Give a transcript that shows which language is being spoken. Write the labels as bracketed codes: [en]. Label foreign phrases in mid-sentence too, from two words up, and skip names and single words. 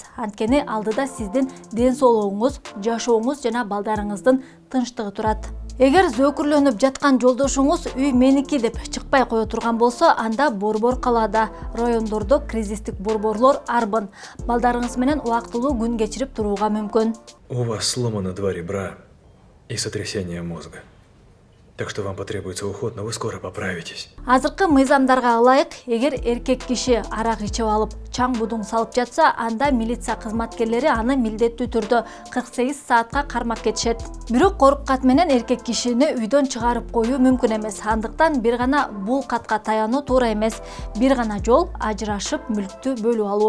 [ky] Анткени алдыда сиздин ден соолугуңуз, жашооңуз жана балдарыңыздын тынчтыгы турат. Эгер зөөкүрлөнүп жаткан жолдошуңуз үй меники деп чыкпай кое турган болсо, анда борбор калаада, райондордо кризистик борборлор арбын. Балдарыңыз менен убактылуу күн кечирип турууга мүмкүн. [ru] У вас сломаны 2 ребра и сотрясение мозга. Так что вам потребуется уход, но вы скоро поправитесь. [ky] Азыркы мыйзамдарга ылайык, эгер эркек киши арак ичип алып, чаң будуң салып жатса, анда милиция кызматкерлери аны милдеттүү түрдө 48 саатка кармап кетишет. Бирок корук кат менен эркек кишини үйдөн чыгарып коюу мүмкүн эмес. Андыктан бир гана бул катка таянуу туура эмес. Бир гана жол ажырашып, мүлктү бөлүп алуу.